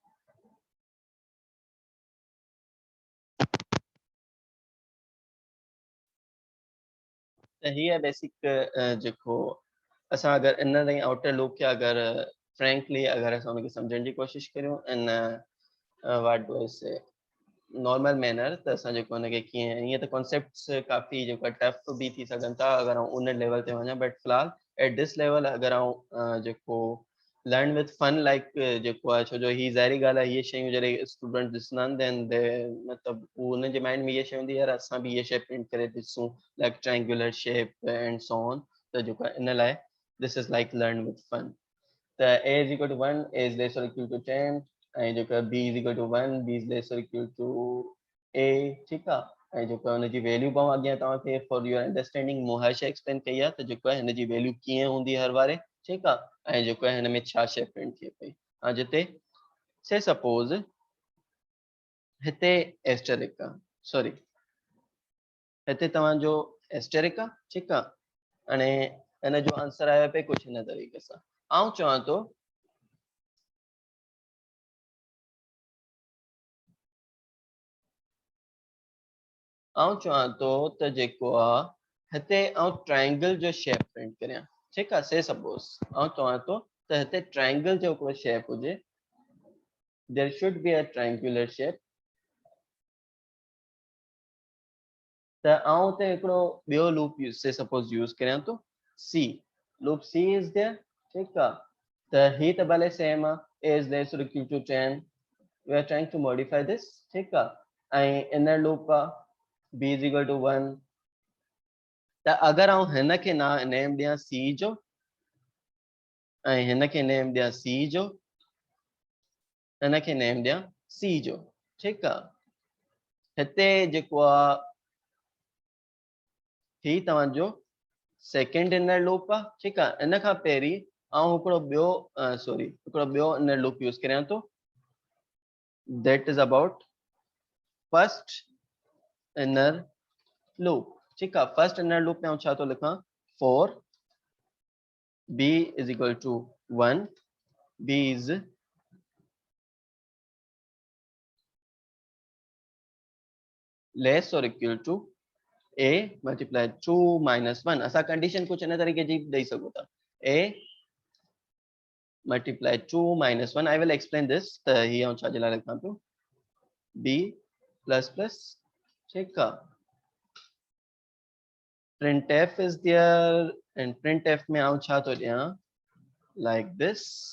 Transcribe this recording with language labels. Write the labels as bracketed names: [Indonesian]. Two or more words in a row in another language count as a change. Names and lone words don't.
[Sindhi] त हीअ बेसिक जेको असां अगरि इन ताईं [English] outer loop [Sindhi] खे अगरि फ्रेंकली अगरि असां हुनखे सम्झण जी कोशिशि करियूं इन [English] what do I say normal manner, [Sindhi] त असां जेको हुनखे कीअं, ईअं त कॉन्सेप्ट्स काफ़ी जेको आहे टफ बि थी सघनि था अगरि आउं उन लेवल ते वञा, बट फ़िलहाल [English] at this level [Sindhi] अगरि आउं जेको [English] learn with fun like [Sindhi] जेको आहे, छो जो ही ज़ाहिरी ॻाल्हि आहे, इहे शयूं जॾहिं स्टूडेंट ॾिसंदा आहिनि [English] then they [Sindhi] मतिलबु उन जे माइंड में इहे शइ हूंदी आहे, यार असां बि इहे शइ प्रिंट करे ॾिसूं [English] like triangular shape and so on. [Sindhi] त जेको आहे इन लाइ [English] this is like learn with fun. [Sindhi] त [English] a is equal to 1, a is less or equal to 10, [Sindhi] ऐं जेको आहे [English] b is equal to 1, b is less or equal to a, [Sindhi] ठीकु आहे। ऐं जेको आहे हुनजी वैल्यू पाऊं अॻियां तव्हांखे [English] for your understanding [Sindhi] मूं हर शइ एक्सप्लेन कई आहे, त जेको आहे हिनजी वैल्यू कीअं हूंदी हर वारे, ठीकु आहे। ऐं जेको आहे हिन में छा शइ प्रिंट थिए पई, ऐं जिते [English] say suppose [Sindhi] हिते एस्टेरिक आहे, सॉरी हिते तव्हांजो एस्टेरिक आहे, ठीकु आहे। हाणे हिन जो आंसर आयो पिए कुझु हिन तरीक़े सां। आउं चवां थो त जेको आहे हिते आउं ट्रायंगल जो शेप प्रिंट करियां, ठीकु आहे। [English] say suppose [Sindhi] आउं चवां थो त हिते ट्रायंगल जो कोई शेप हुजे [English] there should be a triangular shape. [Sindhi] त आउं ते हिकिड़ो ॿियो लूप [English] say suppose [Sindhi] यूज़ करियां तो C लूप [English] C is there [Sindhi] ठीक आहे त ही त भले सेम आहे [English] is less or equal to 10 we are trying to modify this [Sindhi] ठीक आहे ऐं [English] inner loop [Sindhi] आहे [English] B is equal to 1 [Sindhi] त अगर आउं हिन खे नेम ॾियां C जो ऐं हिन खे नेम ॾियां C जो हिन खे नेम ॾियां C जो ठीक आहे हिते जेको आहे ही तव्हांजो [English] second inner loop [Sindhi] आहे ठीक आहे इन खां पहिरीं आउं हिकिड़ो ॿियो सॉरी हिकिड़ो ॿियो इनर लूप यूज़ करियां थो [English] that is about first inner loop [Sindhi] ठीक आहे [English] first inner loop [Sindhi] में आउं छा थो लिखां [English] for b is equal to 1 b is less or equal to a multiply 2 minus 1 [Sindhi] असा कंडीशन कुछ इन तरीके जी ॾेई सघो था [English] a multiply 2 minus 1 I will explain this [Sindhi] त ही आउं छा जे लाइ लिखां पियो [English] b plus plus [Sindhi] ठीक आहे [English] printf is there and printf [Sindhi] में आउं छा थो ॾियां [English] like this